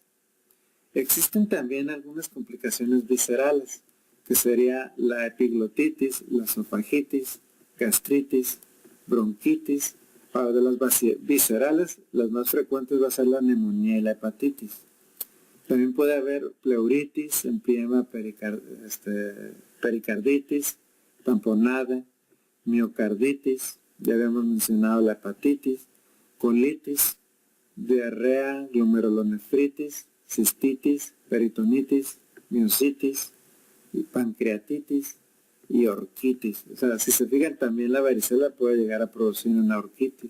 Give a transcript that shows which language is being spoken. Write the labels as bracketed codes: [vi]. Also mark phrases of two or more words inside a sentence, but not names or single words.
[es] Existen también algunas complicaciones viscerales, que sería la epiglotitis, la esofagitis, gastritis, bronquitis. Para de las viscerales, las más frecuentes va a ser la neumonía y la hepatitis. También puede haber pleuritis, empiema pericarditis, tamponada, miocarditis, ya habíamos mencionado la hepatitis, colitis, diarrea, glomerulonefritis, cistitis, peritonitis, miositis, y pancreatitis y orquitis. O sea, si se fijan, también la varicela puede llegar a producir una orquitis.